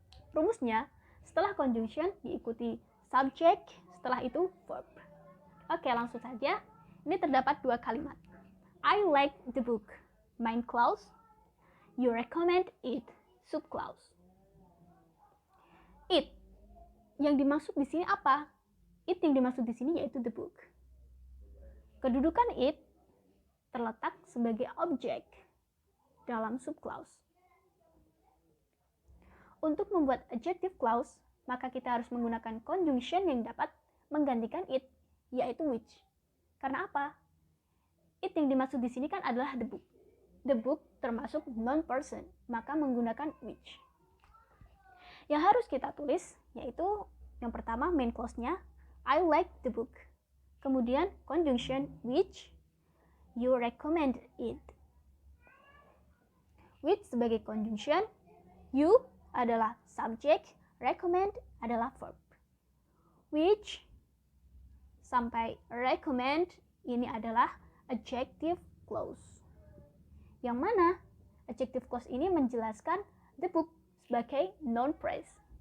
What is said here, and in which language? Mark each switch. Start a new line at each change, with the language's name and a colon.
Indonesian: Rumusnya, setelah conjunction diikuti subject, setelah itu verb. Oke, langsung saja. Ini terdapat dua kalimat.
English: I like the book. Main clause, you recommend it
Indonesian: subclause. It yang dimaksud di sini apa? It yang dimaksud di sini yaitu
English: the book.
Indonesian: Kedudukan it terletak sebagai objek dalam subclause. Untuk membuat adjective clause, maka kita harus menggunakan conjunction yang dapat menggantikan it, yaitu which. Karena apa? It yang dimaksud di sini kan adalah
English: the book.
Indonesian: The book termasuk non-person, maka menggunakan which. Yang harus kita tulis yaitu yang pertama main clause-nya,
English: I like the book.
Indonesian: Kemudian conjunction which,
English: you recommend it.
Indonesian: Which sebagai conjunction, you adalah subject, recommend adalah verb. Which sampai recommend ini adalah adjective clause. Yang mana adjective clause ini menjelaskan the book sebagai noun phrase.